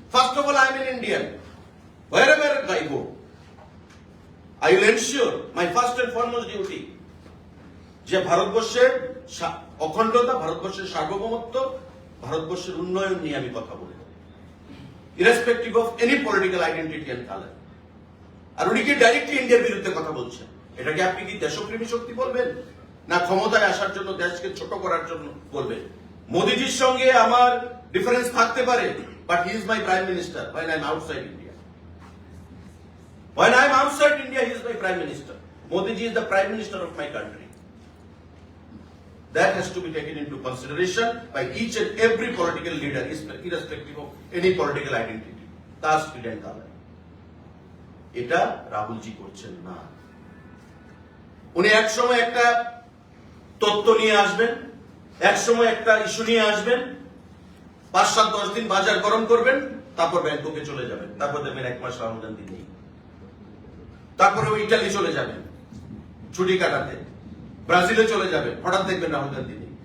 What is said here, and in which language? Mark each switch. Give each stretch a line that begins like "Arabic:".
English: first of all, I am an Indian, wherever I go, I will ensure my first and foremost duty
Bangla: যে ভারতবর্ষের অখণ্ডতা, ভারতবর্ষের সার্বভৌমত্ব, ভারতবর্ষের উন্নয়ন নিয়ে আমি কথা বলি,
English: Irrespective of any political identity and colour.
Bangla: আর উনি কি ডাইরেক্টলি ইন্ডিয়ার বিরুদ্ধে কথা বলছেন, এটাকে আপনি কি দেশপ্রেমী শক্তি বলবেন, না ক্ষমতায় আসার জন্য, দেশকে ছোট করার জন্য বলবেন? মোদিজির সঙ্গে আমার ডিফারেন্স থাকতে পারে,
English: But he is my prime minister when I am outside India. When I am outside India, he is my prime minister. Modi ji is the prime minister of my country. That has to be taken into consideration by each and every political leader, irrespective of any political identity, caste, creed and color.
Bangla: এটা রাহুলজি করছেন না। উনি এক সময় একটা তত্ত্ব নিয়ে আসবেন, এক সময় একটা ইস্যু নিয়ে আসবেন, 5-7-10 দিন বাজার গরম করবেন, তারপর ব্যাংককে চলে যাবেন, তারপর দেখবেন 1 মাস রাহুল গান্ধী নেই, তারপরে ওই ইটালি চলে যাবেন ছুটি কাটাতে, ব্রাজিলে চলে যাবেন, হঠাৎ দেখবেন রাহুল গান্ধী নেই।